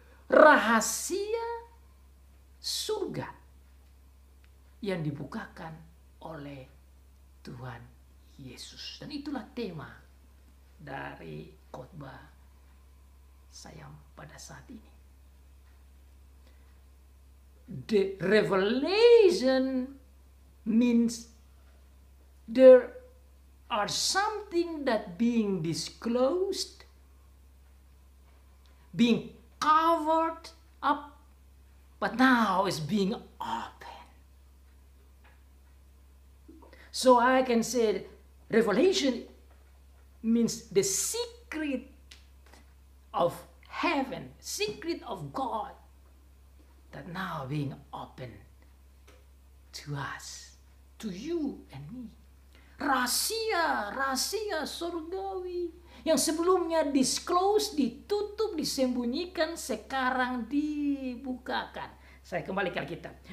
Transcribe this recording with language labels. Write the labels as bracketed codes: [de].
[id] Rahasia surga yang dibukakan oleh Tuhan Yesus. Dan itulah tema dari khotbah saya pada saat ini. [en] The revelation means there are something that being disclosed, being covered up, but now is being open. So I can say revelation means the secret of heaven, secret of God, that now being open to us, to you and me. [id] Rahasia surgawi yang sebelumnya disclose, ditutup, disembunyikan, sekarang dibukakan. Saya kembali ke Alkitab.